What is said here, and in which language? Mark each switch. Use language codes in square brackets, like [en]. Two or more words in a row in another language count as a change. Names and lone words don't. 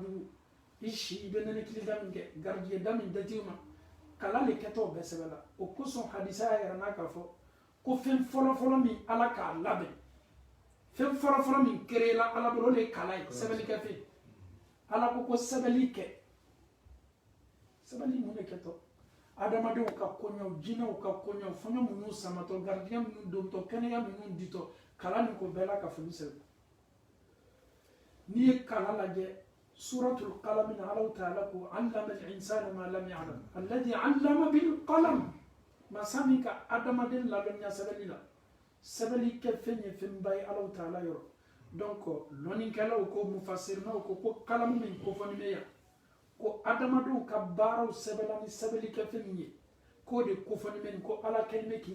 [bm] jugu i si i bɛ nɛnɛkili da min kɛ garijɛgɛ da min dati ma kala le kɛtɔ bɛɛ sɛbɛn la o kosɔn hadisa y'a yɛrɛ n'a k'a fɔ ko fɛn fɔlɔ min ala k'a labɛn fɛn fɔlɔ min créé la ala bolo o de ye kala ye sɛbɛnni kɛ fɛn ala ko sɛbɛnni kɛ sabali mun de kɛtɔ adamadenw ka kɔɲɔw jinɛw ka kɔɲɔw fɔɲɔ minnu samatɔ garijɛgɛ minnu dontɔ kɛnɛya minnu ditɔ kala nin ko bɛɛ la ka foli sɛbɛn n'i ye kala lajɛ suratul qalam na alaw taala ko [ar] علم الإنسان ما لم يعلم الذي علم بالقلم [bm] masa min ka adamaden ladɔnniya sɛbɛnni la sɛbɛnni kɛ fɛn ye fɛnba ye alaw taala yɔrɔ donc lɔnnikɛlaw ko mufassirinaw ko kalamu min kofɔni bɛ yan ko adamadenw ka baaraw sɛbɛnna ni sɛbɛnni kɛ fɛn min ye k'o de kofɔni bɛ nin ko ala kɛlen bɛ k'i